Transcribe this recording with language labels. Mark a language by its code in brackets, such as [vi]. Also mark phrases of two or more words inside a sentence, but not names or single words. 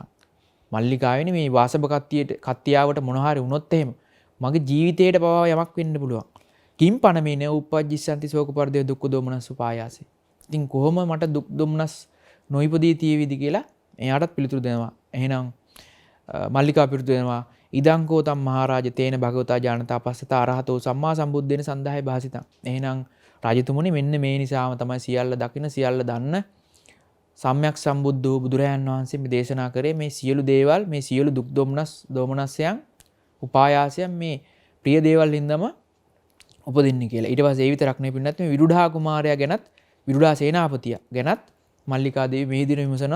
[si] මල්ලිකාවනි මේ වාසභ කත්තියාවට මොන හරි වුණොත් එහෙම මගේ ජීවිතේට පවා යමක් වෙන්න පුළුවන්. [pi] කිම් පනමේ න උපජ්ජිසන්ති ශෝක පරිදේ දුක්ඛ දෝමනස්ස පායාසේ. [si] ඉතින් කොහොම මට දුක් දුම්නස් නොයිපදී තියෙවිද කියලා එයාටත් පිළිතුරු දෙනවා. එහෙනම් මල්ලිකා පිළිතුරු දෙනවා [pi] ඉදං කෝතම් මහරජ තේන භගවතා ඥානතා පස්සත අරහතෝ සම්මා සම්බුද්දේන සන්දාය භාසිතං. [si] එහෙනම් රජතුමනි මෙන්න මේ නිසාම තමයි සියල්ල දකින සියල්ල දන්න සම්්‍යක් සම්බුද්ධ වූ බුදුරජාන් වහන්සේ මේ දේශනා කරේ මේ සියලු දේවල් මේ සියලු දුක් දෝමනස්යන් උපායාසයන් මේ ප්‍රිය දේවල් හින්දාම උපදින්නේ කියලා. ඊට පස්සේ ඒ විතරක් නෙවෙයි පින්නත් මේ විරුඩා කුමාරයා ගැනත් විරුඩා සේනාපතිය ගැනත් මල්ලිකා දේවි මේ දින විමසනවා.